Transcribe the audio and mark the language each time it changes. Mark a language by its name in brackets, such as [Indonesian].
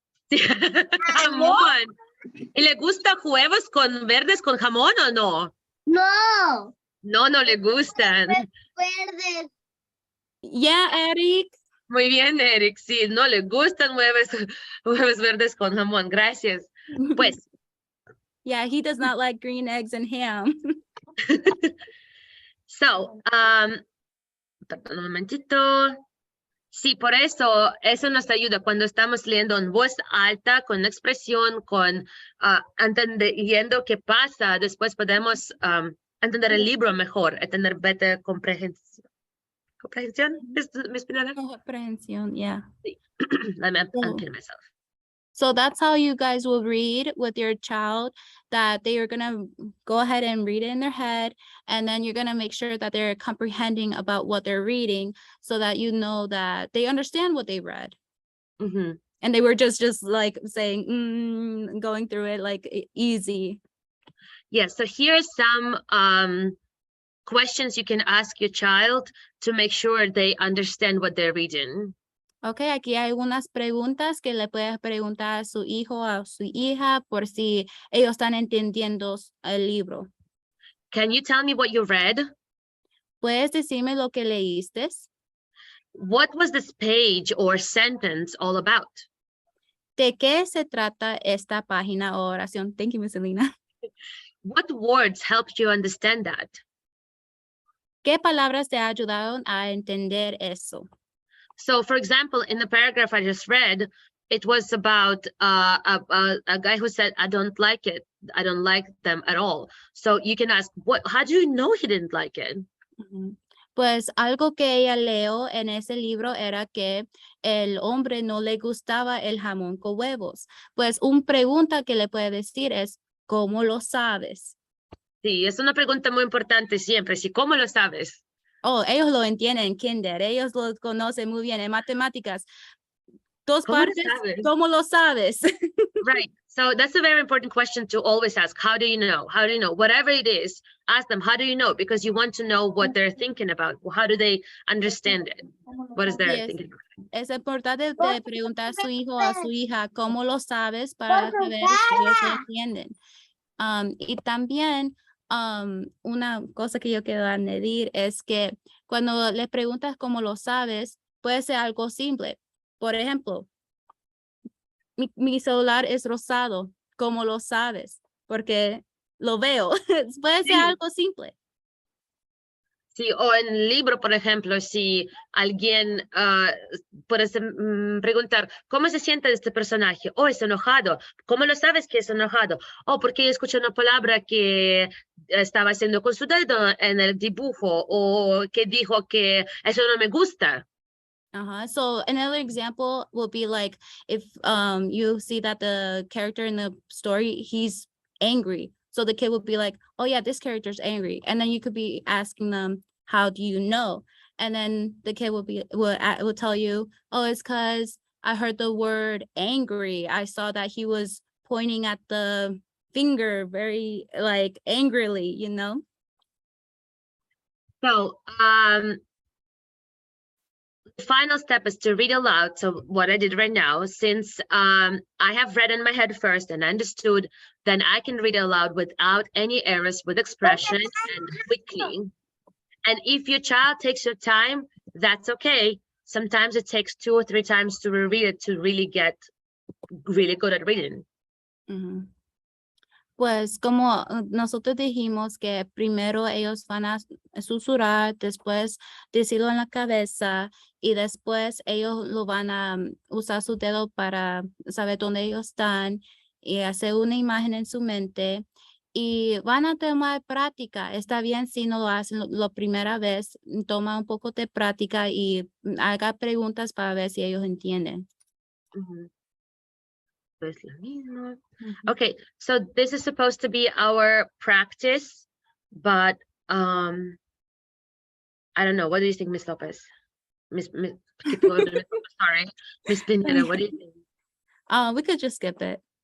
[Spanish] Sí. Jamón. ¿Y le gusta huevos con verdes con jamón o no? No. No le gustan. Verdes. [English] Yeah, Eric. [Spanish] Muy bien, Eric. Sí, no le gustan huevos verdes con jamón. Gracias. Pues. [English] Yeah, he does not like green eggs and ham. [Spanish] So, perdón un momentito. Sí, por eso nos ayuda cuando estamos leyendo en voz alta, con expresión, con entendiendo qué pasa. Después podemos entender el libro mejor, tener [English] better [Spanish] comprensión. ¿Comprensión, Miss Pineda? Comprehensión, yeah. Sí. [English] Let me unpin myself. So that's how you guys will read with your child, that they are going to go ahead and read it in their head. And then you're going to make sure that they're comprehending about what they're reading so that you know that they understand what they read. And they were just like saying, going through it like easy. Yes, so here's some questions you can ask your child to make sure they understand what they're reading. [Spanish] Ok, aquí hay unas preguntas que le puedes preguntar a su hijo o a su hija por si ellos están entendiendo el libro. [English] Can you tell me what you read? [Spanish] ¿Puedes decirme lo que leíste? [English] What was this page or sentence all about? [Spanish] ¿De qué se trata esta página o oración? [English] Thank you, Miss Elena. What words helped you understand that? [Spanish] ¿Qué palabras te ayudaron a entender eso? [English] So, for example, in the paragraph I just read, it was about a guy who said, I don't like it. I don't like them at all. So you can ask, how do you know he didn't like it? Ujú. [Spanish] Pues algo que ella leyó en ese libro era que el hombre no le gustaba el jamón con huevos. Pues una pregunta que le puede decir es, ¿cómo lo sabes? Sí, es una pregunta muy importante siempre. Sí, ¿cómo lo sabes? Oh, ellos lo entienden en kinder, ellos lo conocen muy bien en matemáticas. Dos ¿Cómo lo partes, sabes? ¿cómo lo sabes? [English] Right. So that's a very important question to always ask. How do you know? How do you know? Whatever it is, ask them, how do you know? Because you want to know what they're thinking about. How do they understand it? What is their Yes. thinking about? [Spanish] Es importante de preguntar a su hijo o a su hija cómo lo sabes para saber si ellos lo entienden. Y también una cosa que yo quiero añadir es que cuando le preguntas cómo lo sabes, puede ser algo simple. Por ejemplo, mi celular es rosado. ¿Cómo lo sabes? Porque lo veo. Puede ser Sí. algo simple. Sí, o en el libro, por ejemplo, si alguien puede preguntar, ¿cómo se siente este personaje? Oh, es enojado. ¿Cómo lo sabes que es enojado? Oh, porque escuché una palabra que estaba haciendo con su dedo en el dibujo o que dijo que eso no me gusta. So another example will be like if you see that the character in the story, he's angry. So the kid would be like, oh yeah, this character's angry. And then you could be asking them, how do you know? And then the kid will tell you, oh, it's because I heard the word angry. I saw that he was pointing at the finger very like angrily, you know? So the final step is to read aloud. So what I did right now, since I have read in my head first and understood, then I can read aloud without any errors with expression and quickly. And if your child takes your time, that's okay. Sometimes it takes 2 or 3 times to reread it to really get really good at reading. Ujú. Pues como nosotros dijimos que primero ellos van a susurrar, después decirlo en la cabeza y después ellos lo van a usar su dedo para saber dónde ellos están y hacer una imagen en su mente y van a tomar práctica. Está bien si no lo hacen la primera vez, toma un poco de práctica y haga preguntas para ver si ellos entienden. Pues lo mismo. [English] Okay, so this is supposed to be our practice, but I don't know. What do you think, Miss Lopez? Sorry, Miss Pineda, what do you think? We could just skip it.